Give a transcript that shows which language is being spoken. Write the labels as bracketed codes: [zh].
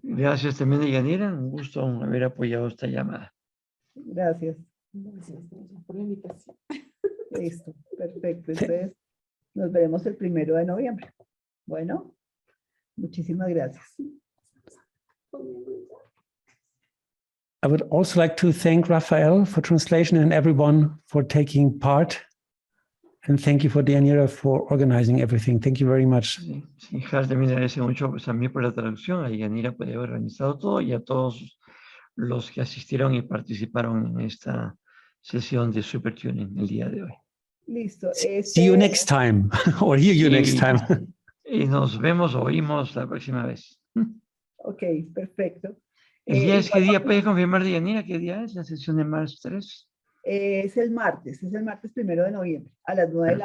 [es] Gracias también, Deyanira. Un gusto haber apoyado esta llamada. Gracias. Gracias por la invitación. Listo. Perfecto. Entonces, nos veremos el 1 de noviembre. Bueno, muchísimas gracias. [en] I would also like to thank Raphael for translation and everyone for taking part. And thank you for Deyanira for organizing everything. Thank you very much. [es] Sí, sí, Harald también agradece mucho pues, a mí por la traducción, a Deyanira por haber organizado todo y a todos los que asistieron y participaron en esta sesión de SuperTuning el día de hoy. Listo. [en] See you next time, or hear you next time. [es] Y nos vemos o oímos la próxima vez. Ok, perfecto. ¿Qué día puedes confirmar, Deyanira? ¿Qué día es la sesión de Mars 3? Es el martes 1 de noviembre, a las 9 de la